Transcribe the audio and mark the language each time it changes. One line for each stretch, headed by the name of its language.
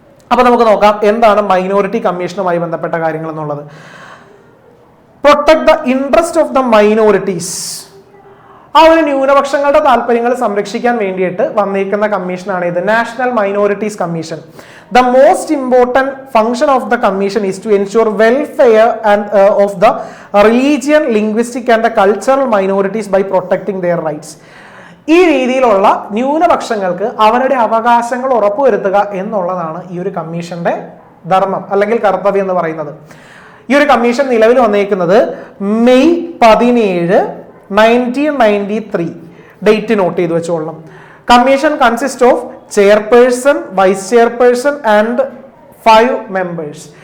Malayalam: അപ്പൊ നമുക്ക് നോക്കാം എന്താണ് മൈനോറിറ്റി കമ്മീഷനുമായി ബന്ധപ്പെട്ട കാര്യങ്ങൾ എന്നുള്ളത്.
English: Protect the interest of the minorities.
Malayalam: ആ ഒരു ന്യൂനപക്ഷങ്ങളുടെ താല്പര്യങ്ങൾ സംരക്ഷിക്കാൻ വേണ്ടിയിട്ട് വന്നിരിക്കുന്ന കമ്മീഷനാണ് ഇത്, national minorities commission.
English: The most important function of the commission is to ensure welfare and of the religion, linguistic and the cultural minorities by protecting their rights.
Malayalam: ഈ രീതിയിലുള്ള ന്യൂനപക്ഷങ്ങൾക്ക് അവരുടെ അവകാശങ്ങൾ ഉറപ്പുവരുത്തുക എന്നുള്ളതാണ് ഈ ഒരു കമ്മീഷന്റെ ധർമ്മം അല്ലെങ്കിൽ കർത്തവ്യം എന്ന് പറയുന്നത്. ഈ ഒരു കമ്മീഷൻ നിലവിൽ വന്നേക്കുന്നത് മെയ് 17, 1993. ഡേറ്റ് നോട്ട് ചെയ്ത് വെച്ചോളണം.
English: Commission consist of chairperson, vice chairperson and 5 members.